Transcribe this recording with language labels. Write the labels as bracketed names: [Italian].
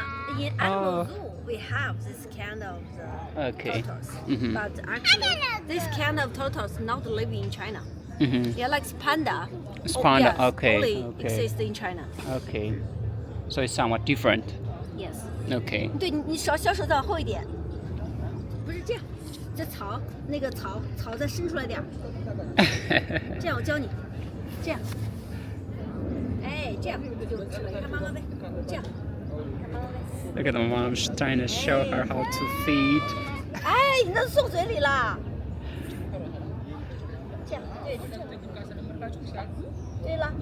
[English] In animal zoo, we have this kind of Okay. turtles. Mhm. But actually, this kind of turtles not live in China. Mm-hmm. Yeah, like panda. It's Oh, panda, yes, okay, Only okay. exist in China. Okay. So it's somewhat different. Yes. Okay. [Chinese] 对你小手再往后一点，不是这样，这槽那个槽再伸出来点儿，这样我教你，这样，哎，这样就出来，看妈妈呗，这样，看妈妈呗， [English] Look at the mom, she's trying to show her how to feed. [Chinese] 哎，你那送嘴里啦，这样，对，就这样，对了，